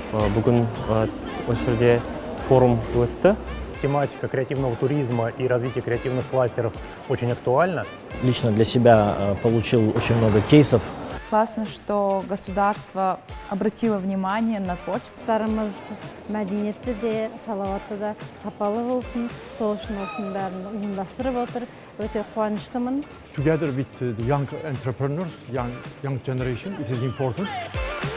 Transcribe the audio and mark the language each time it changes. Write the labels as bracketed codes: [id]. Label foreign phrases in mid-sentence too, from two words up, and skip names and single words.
[kk] Бүгін осы жерде форум өтті. [ru] Тематика креативного туризма и развития креативных кластеров очень актуальна. Лично для себя получил очень много кейсов. Классно, что государство обратило внимание на творчество. [kk] Старымыз мәдениетті де, салауатты да сапалы болсын, сол үшін осының бәрін ұйымдастырып отыр. Өте қуаныштымын. [en] Together with the young entrepreneurs, young generation, it is important.